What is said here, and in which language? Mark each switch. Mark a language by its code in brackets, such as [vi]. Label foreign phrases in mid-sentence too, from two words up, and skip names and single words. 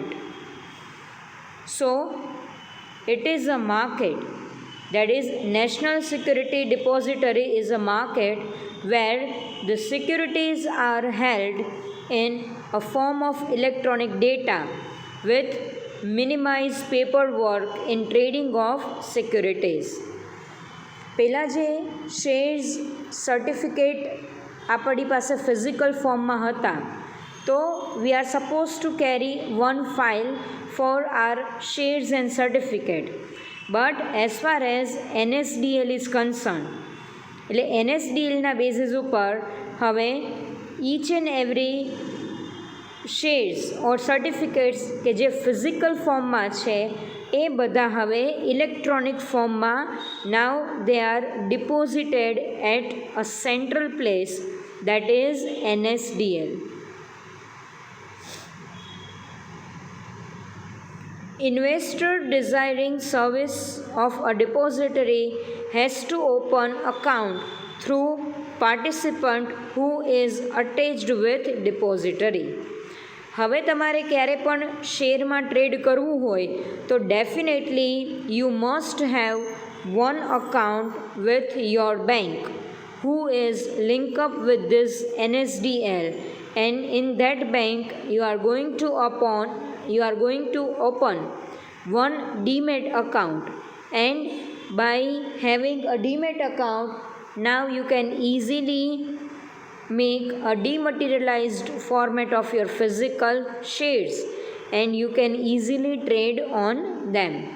[en] So it is a market, that is National Security Depository is a market where the securities are held in a form of electronic data with minimized paperwork in trading of securities. [gu] પહેલાં જે શેર્સ સર્ટિફિકેટ આપણી પાસે ફિઝિકલ ફોર્મમાં હતા, [en] So we are supposed to carry one file for our shares and certificate. But as far as NSDL is concerned, [gu] એટલે NSDLના બેઝિસ ઉપર હવે [en] each and every shares or certificates [gu] કે જે ફિઝિકલ ફોર્મમાં છે એ બધા હવે ઇલેક્ટ્રોનિક ફોર્મમાં [en] now they are deposited at a central place that is [gu] NSDL. [en] Investor desiring service of a depository has to open account through participant who is attached with depository. [gu] હવે તમારે ક્યારે પણ શેરમાં ટ્રેડ કરવું હોય તો [en] definitely you must have one account with your bank who is linked up with this NSDL, and in that bank you are going to open one demat account, and by having a demat account now you can easily make a dematerialized format of your physical shares and you can easily trade on them.